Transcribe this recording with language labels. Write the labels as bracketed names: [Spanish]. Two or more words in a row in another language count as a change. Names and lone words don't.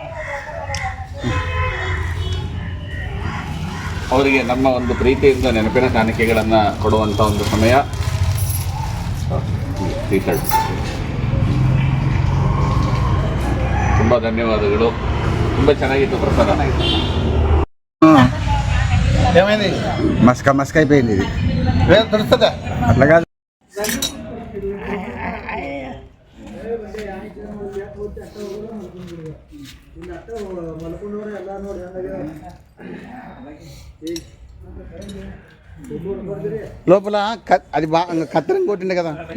[Kannada] ಅವರಿಗೆ ನಮ್ಮ ಒಂದು ಪ್ರೀತಿಯಿಂದ ನೆನಪಿನ ಕಾಣಿಕೆಗಳನ್ನು ಕೊಡುವಂಥ ಒಂದು ಸಮಯ. ತುಂಬ ಧನ್ಯವಾದಗಳು. ತುಂಬ ಚೆನ್ನಾಗಿತ್ತು ಪ್ರಸಾದ. [Telugu] ఏమైంది మస్క అయిపోయింది ఇది తెలుస్తుందా అట్లా కాదు. లోపల అది బాగా కత్తెరం కొట్టిండే కదా